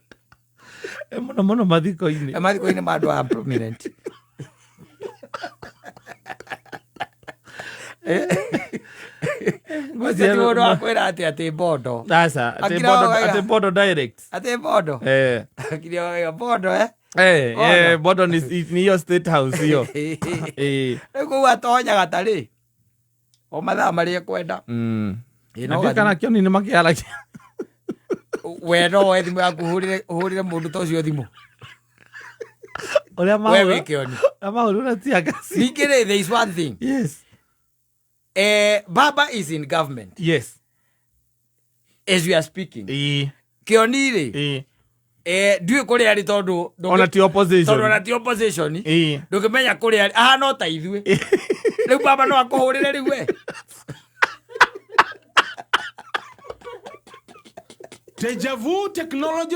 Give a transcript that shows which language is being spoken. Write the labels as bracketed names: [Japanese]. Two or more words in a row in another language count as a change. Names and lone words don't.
[Kikuyu] Mũno mathiko-inĩ. Mathiko-inĩ ma andũ a prominent. Gwĩciĩ mũndũ wa kwĩra atĩ Bondo. Aca, atĩ Bondo direct. Atĩ Bondo. Akiri wega Bondo [Swahili] Bondo ni hiyo state house hiyo. [Kikuyu] Rĩu atonyaga tarĩ. O mathaa marĩa kwenda. Na kana kĩo nĩ makĩaragia. We no we thimũ yaku ũhũrĩre mũndũ ta ũcio thimũ. Ũrĩa we wĩke oni. Mahũrĩra tiagasi. [English] Ningĩ there is one thing. Yes. Baba is in government. Yes. As we are speaking. [Kikuyu] Kĩoni rĩ. Ndiũĩ kũrĩa arĩ tondũ ona ti opposition. Tondũ ona ti opposition. Ndũkĩmenya kũrĩa arĩ. No ta ithuĩ. Rĩu baba no akũhũrĩre rĩu we. [English] Deja vu technology.